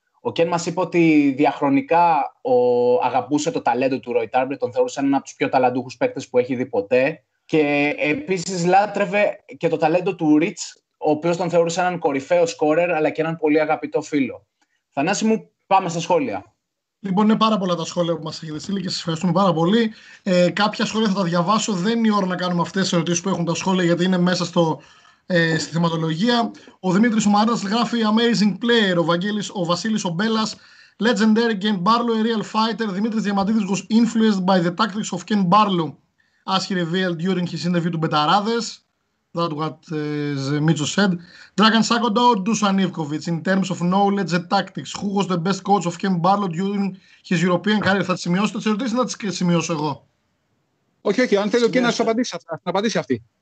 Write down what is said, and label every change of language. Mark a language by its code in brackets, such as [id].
[el] Ο Ken μας είπε ότι διαχρονικά αγαπούσε το ταλέντο του Roy Tarpley, τον θεωρούσε έναν από τους πιο ταλαντούχους παίκτες που έχει δει ποτέ, και επίσης λάτρευε και το ταλέντο του Rich, ο οποίος τον θεωρούσε έναν κορυφαίο σκόρερ αλλά και έναν πολύ αγαπητό φίλο. Θανάση μου, πάμε στα σχόλια. Λοιπόν, είναι πάρα πολλά τα σχόλια που μας έχετε στείλει και σας ευχαριστούμε πάρα πολύ. Κάποια σχόλια θα τα διαβάσω. Δεν είναι η ώρα να κάνουμε αυτές τις ερωτήσεις που έχουν τα σχόλια, γιατί είναι μέσα στη θεματολογία. Ο Δημήτρης ο Μαρίνας γράφει [en] Amazing player. Ο Βασίλης ο Μπέλας Legendary Ken Barlow, a real fighter. Δημήτρης Διαμαντίδης was influenced by the tactics of Ken Barlow, as he revealed during his interview to Betarades. That's what Mitcho said. Dragan Sakoda or Dusan Ivkovic in terms of knowledge and tactics. Who was the best coach of Ken Barlow during his European career? [el] Θα τις σημειώσετε τις ερωτήσεις ή να τις σημειώσω εγώ? Όχι, αν θέλει ο Ken να σου απαντήσει αυτή.